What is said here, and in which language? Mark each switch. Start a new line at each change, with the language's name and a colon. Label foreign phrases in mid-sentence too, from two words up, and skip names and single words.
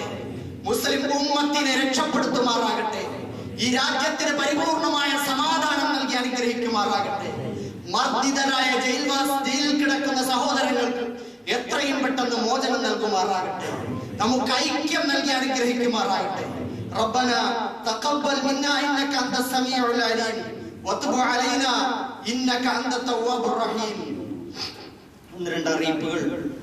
Malayalam: മുസ്ലിം ഉമ്മത്തിനെ രക്ഷപ്പെടുത്തുമാറാകട്ടെ. ഈ രാജ്യത്തിന് പരിപൂർണമായ സമാധാനം നൽകി അനുഗ്രഹിക്കുമാറാകട്ടെ. മർദ്ദിതരായ ജയിലിൽ കിടക്കുന്ന സഹോദരങ്ങൾക്ക് എത്രയും പെട്ടെന്ന് മോചനം നൽകുമാറാകട്ടെ. നമുക്ക് ഐക്യം നൽകി അനുഗ്രഹിക്കുമാറാകട്ടെ.
Arabic: ربنا تقبل منا إنك أنت السميع العليم وتب علينا إنك أنت التواب الرحيم.
Malayalam: 2 അറിയിപ്പുകൾ.